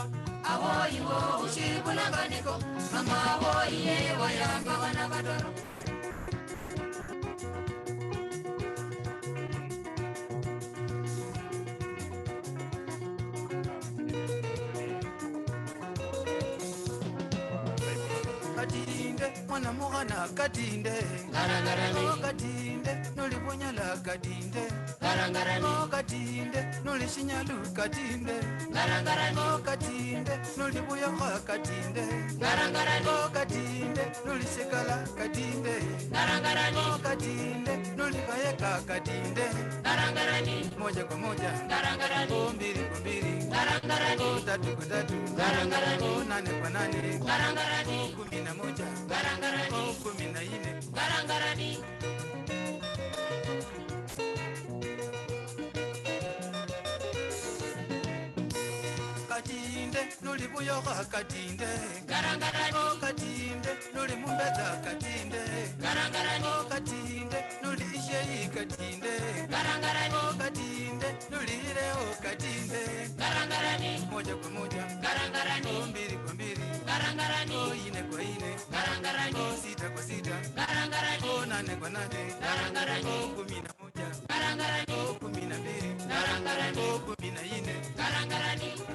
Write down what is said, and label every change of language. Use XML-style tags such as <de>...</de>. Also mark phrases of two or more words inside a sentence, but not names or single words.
<luy>Awoi wo ushibulanganiko mama woye wa ya mpaka na batoro Katinde mwana mugana katinde Garangarani. Katinde noli bunyala katinde Garangarani. Katinde noli shinyalu katinde Garangarani. Katinde noli buyaka katinde Garangarani. Katinde noli sekala katinde Garangarani. Katinde noli kayeka katinde Garangarani.</luy> <sw>moja kwa moja</sw> <luy>Garangarani.</luy> <sw>mbili kwa mbili</sw> <luy>Garangarani.</luy> <sw>tatu kwa tatu</sw> <luy>Garangarani.</luy> <sw>nane kwa nane</sw> <luy>Garangarani.</luy> <sw>11</sw> <luy>Garangarani.</luy> <sw>14</sw> <luy>Garangarani. Katinde noli buyoka katinde Garangarani. Katinde noli mumbeza katinde Garangarani. Katinde noli isheyi katinde Garangarani. Katinde noli ireo katinde Garangarani.</luy> <sw>moja kwa moja</sw> <luy>Garangarani.</luy> <sw>mbili kwa mbili</sw> <luy>Garangarani. ine kwa ine Garangarani.</luy> <sw>sita kwa sita</sw> <luy>Garangarani.</luy> <sw>nane kwa nane</sw> <luy>Garangarani.</luy> <sw>11</sw> <luy>Garangarani.</luy> <sw>12</sw> <luy>Garangarani.</luy> <sw>14</sw> <luy>Garangarani.</luy>